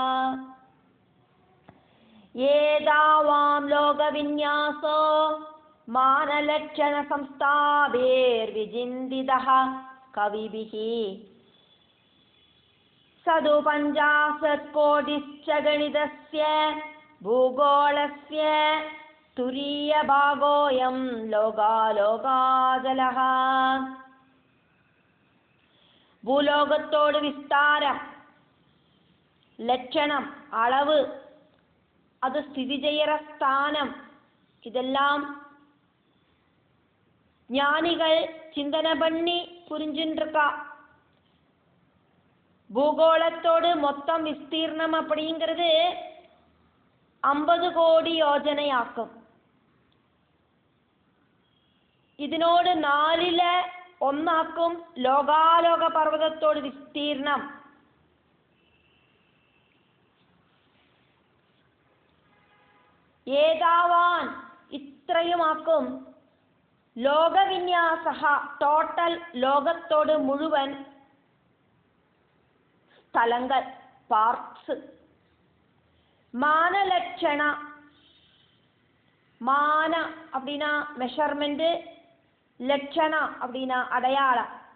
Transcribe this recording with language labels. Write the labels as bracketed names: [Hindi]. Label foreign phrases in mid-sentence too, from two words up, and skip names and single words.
[Sanskrit] एतावां लोकविन्यासो मानलक्षण संस्थाभिर्विचिन्तितः कविभिः सतु 50 कोटिश्च गणितस्य भूगोलस्य तुरीयभागोयं लोकालोकाचलः. [Malayalam] ഭൂലോകത്തോട് വിസ്താരം, ലക്ഷണം, അളവ്, അത് സ്ഥിതി ചെയ്യற സ്ഥാനം, ഇതെല്ലാം [Tamil] ஞானிகள் சிந்தனை பண்ணி புரிஞ்சுருக்கா. பூகோளத்தோடு மொத்தம் விஸ்தீர்ணம் அப்படிங்கிறது 50 கோடி யோஜனையாக்கும். [Malayalam] ഇതിനോട് 4/1 ലോകാലോക പർവ്വതത്തോട് വിസ്തീർണം. ഏതാവാൻ ഇത്രയുമാക്കും ലോകവിന്യാസ ടോട്ടൽ ലോകത്തോട് മുഴുവൻ സ്ഥലങ്ങൾ പാർട്സ്. മാനലക്ഷണ, [Tamil] மான அப்படின்னா மெஷர்மெண்ட், லட்சண அப்படின்னா அடையாளம்.